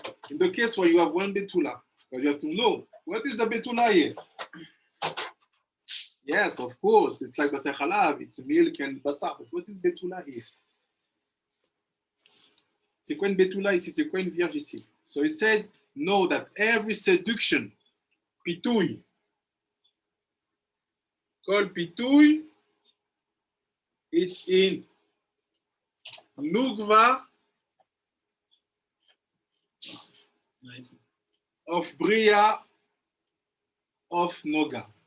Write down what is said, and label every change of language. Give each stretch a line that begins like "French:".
English: In the case where you have one Betula, you have to know, what is the Betula here? Yes, of course, it's like Bassar Halav, it's milk and Bassar, but what is Betula here?
French: C'est quoi une Betula ici? C'est quoi une vierge ici?
English: So he said, know that every seduction, Pitouye, called Pitouye, it's in Nugva of Bria of Noga.